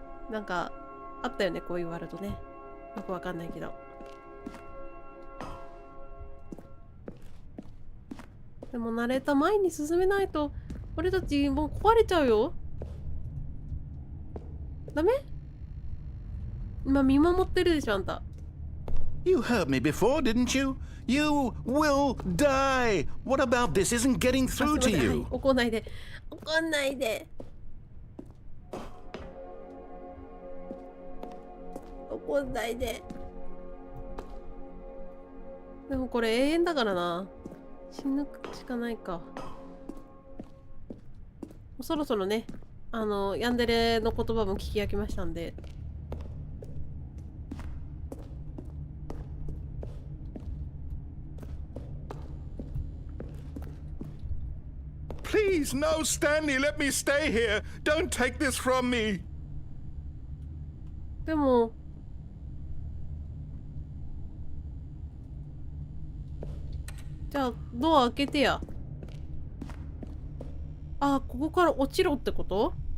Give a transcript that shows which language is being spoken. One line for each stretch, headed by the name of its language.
Japanese: なんか、あったよね、こういうワールドね。よくわかんないけど。でもナレーター前に進めないと、俺たちもう壊れちゃうよ。ダメ？今見守ってるでしょ、あんた。
English: You heard me before, didn't you? You will die. What about this isn't getting through to you?
Japanese: 怒んないで。怒んないで。怒んないで。でもこれ永遠だからな。死ぬしかないか。そろそろね、ヤンデレの言葉も聞き飽きましたんで。
English: Please, no, Stanley, let me stay here. Don't take this from me.
Japanese: でも、じゃあドア開けてや。あ、ここから落ちろってこと？